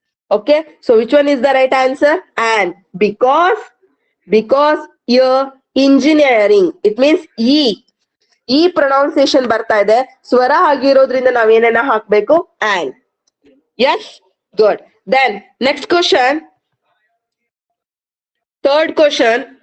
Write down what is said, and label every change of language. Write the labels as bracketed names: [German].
[English] Okay, so which one is the right answer? And because your engineering, it means [Kannada] ಈ pronunciation ಬರ್ತಾ ಇದೆ, ಸ್ವರ ಆಗಿರೋದ್ರಿಂದ ನಾವೇನೇನ ಹಾಕ್ಬೇಕು? [English] and. Yes, good. Then next question, third question.